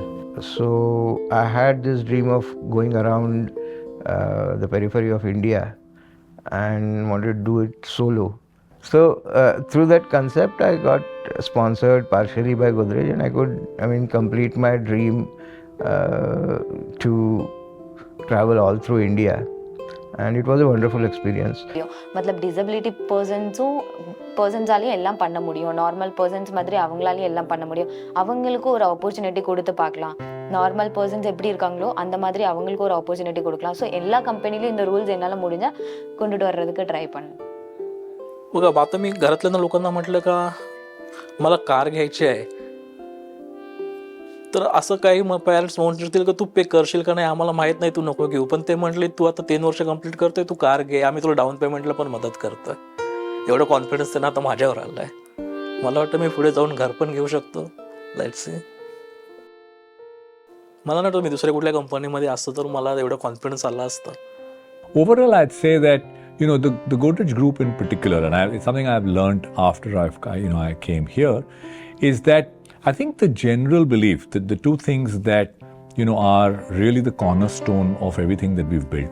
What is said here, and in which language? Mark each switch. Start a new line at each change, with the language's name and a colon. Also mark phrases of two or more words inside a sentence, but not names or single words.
English: So I had this dream of going around the periphery of India and wanted to do it solo. So through that concept, I got sponsored partially by Godrej, and I could, complete my dream to travel all through India, and it was a wonderful experience.
Tamil: मतलब டிசபிலிட்டி பர்சன்ஸாலையும் எல்லாம் பண்ண முடியும்.
English: normal persons
Tamil: மாதிரி அவங்களாலையும் எல்லாம் பண்ண முடியும். அவங்களுக்கும் ஒரு ஆப்பர்ச்சுனிட்டி கொடுத்து பார்க்கலாம்.
English: normal persons
Tamil: எப்படி இருக்காங்களோ அந்த மாதிரி அவங்களுக்கு ஒரு ஆப்பர்ச்சுனிட்டி கொடுக்கலாம். ஸோ எல்லா கம்பெனிலையும் இந்த ரூல்ஸ் என்னால் முடிஞ்சால் கொண்டுட்டு வர்றதுக்கு ட்ரை பண்ணேன்.
Marathi: बघा आता मी घरातल्या लोकांना म्हटलं का मला कार घ्यायची आहे, तर असं काही मग पॅरेंट्स म्हणतील का तू पे करशील का नाही आम्हाला माहीत नाही, तू नको घेऊ. पण ते म्हटले तू आता 3 वर्ष कंप्लीट करतोय, तू कार घे, आम्ही तुला डाऊन पेमेंटला पण मदत करतोय. एवढं कॉन्फिडन्स त्यांना आता माझ्यावर आलं आहे. मला वाटतं मी पुढे जाऊन घर पण घेऊ शकतो.
English: Let's see.
Marathi: मला नाही वाटत मी दुसऱ्या कुठल्या कंपनीमध्ये असतं तर मला एवढं कॉन्फिडन्स आला असता.
English: Overall, I'd say that the Godrej Group in particular, and it's something I've learned after I came here, is that I think the general belief that the two things that are really the cornerstone of everything that we've built.